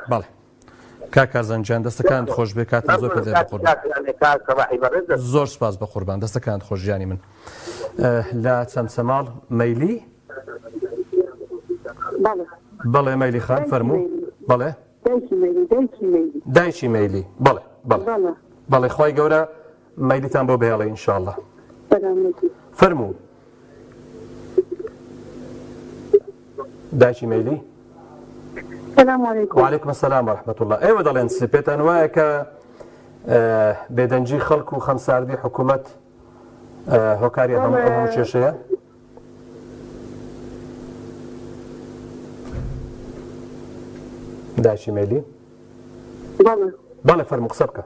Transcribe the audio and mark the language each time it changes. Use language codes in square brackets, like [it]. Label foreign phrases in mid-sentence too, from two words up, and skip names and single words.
[ckb] بەڵێ کاکارزانجان دەستەکانت خۆش بێ کاتم زۆر پێ زۆر سپاس بە قوربان دەستەکانت خۆشیانی من لە چەمچەماڵ مەیلی بەڵێ مەیلی خان فەرموو بەڵێ دایکی مەیلی بەڵێ بەڵێ خۆی گەورە مەیلیتان بۆ بهێڵێ ئینشاءڵڵا فەرموو دایکی مەیلی [ar] وعليكم السلام ورحمة الله [ckb] ايوه دەڵێن پێتان وایە کە بێدەنجی خەڵک و خەمساردی حکوومەت هۆکاری هەموو کێشەیە دایکی مەیلی بەڵێ فەرموو قسە بکە